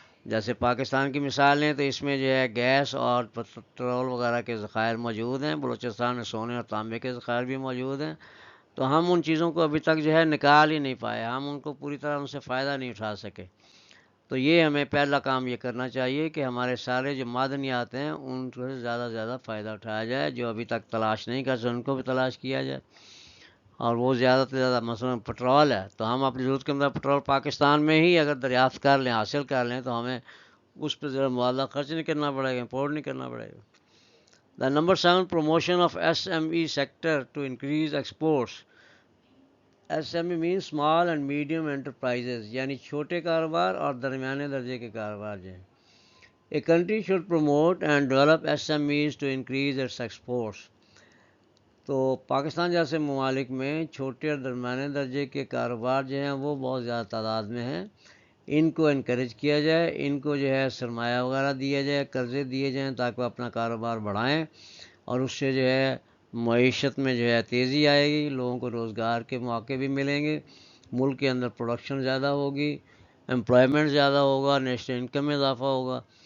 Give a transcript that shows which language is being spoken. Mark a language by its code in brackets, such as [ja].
[ur] جیسے پاکستان کی مثال لیں تو اس میں جو ہے گیس اور پٹرول وغیرہ کے ذخائر موجود ہیں، بلوچستان میں سونے اور تانبے کے ذخائر بھی موجود ہیں، تو ہم ان چیزوں کو ابھی تک جو ہے نکال ہی نہیں پائے، ہم ان کو پوری طرح ان سے فائدہ نہیں اٹھا سکے. تو یہ ہمیں پہلا کام یہ کرنا چاہیے کہ ہمارے سارے جو معدنیات ہیں ان کو زیادہ سے زیادہ فائدہ اٹھایا جائے، جو ابھی تک تلاش نہیں کر سکے ان کو بھی تلاش کیا جائے، اور وہ زیادہ سے زیادہ. مثلا پٹرول ہے تو ہم اپنی ضرورت کے اندر پٹرول پاکستان میں ہی اگر دریافت کر لیں، حاصل کر لیں، تو ہمیں اس پہ ذرا معاوضہ خرچ نہیں کرنا پڑے گا، امپورٹ نہیں کرنا پڑے گا. [en] The number 7، promotion of S M E sector to increase exports. S M E mean small and medium enterprises, [ur] یعنی چھوٹے کاروبار اور درمیانے درجے کے کاروبار جو ہیں. [en] A country should promote and develop SMEs to increase its exports. [ur] تو پاکستان جیسے ممالک میں چھوٹے اور درمیانے درجے کے کاروبار جو ہیں وہ بہت زیادہ تعداد میں ہیں، ان کو انکریج کیا جائے، ان کو جو ہے سرمایہ وغیرہ دیا جائے، قرضے دیے جائیں تاکہ وہ اپنا کاروبار بڑھائیں، اور اس سے جو ہے معیشت میں جو ہے تیزی آئے گی، لوگوں کو روزگار کے مواقع بھی ملیں گے، ملک کے اندر پروڈکشن زیادہ ہوگی، امپلائمنٹ زیادہ ہوگا، نیشنل انکم میں اضافہ ہوگا.